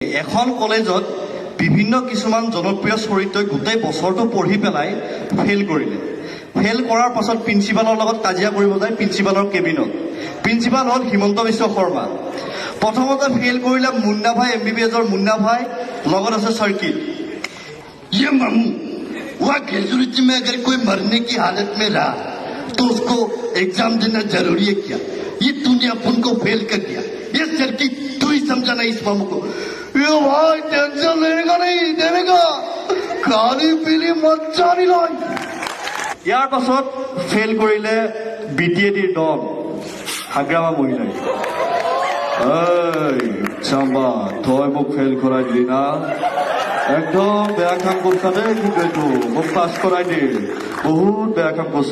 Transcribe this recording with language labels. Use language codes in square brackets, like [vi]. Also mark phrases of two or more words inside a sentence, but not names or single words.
[as] এখন কলেজত বিভিন্ন কিছুমান জনপ্ৰিয় চৰিত্ৰই গোটেই বছৰটো পঢ়ি পেলাই ফেইল কৰিলে। ফেইল কৰাৰ পাছত প্ৰিন্সিপালৰ লগত কাজিয়া কৰিব যায় প্ৰিন্সিপালৰ কেবিনত। প্ৰিন্সিপাল হ'ল হিমন্ত বিশ্ব শৰ্মা। প্ৰথমতে ফেইল কৰিলে মুন্না ভাই, MBBSৰ মুন্না ভাই, লগত আছে চাৰ্কিট। [hi] ये मामू वह ग्रेजुएटी में अगर कोई मरने की हालत में रहा तो उसको एग्जाम देना जरूरी है क्या? ये तूने अपन को फेल कर दिया। ये सर्किट तू ही समझाना इस मामू को। ये भाई टेंशन लेने नहीं देने का, खाली पीली मज्जा नहीं लाई। [as] ইয়াৰ পাছত ফেইল কৰিলে BTADৰ দল হাগ্ৰামা মহিলাই। চাম্বা তই মোক ফেইল কৰাই দিলি না, একদম বেয়া কাম কৰছা দেই, কিন্তু এইটো মোক পাছ কৰাই দে, বহুত বেয়া কাম কৰছা।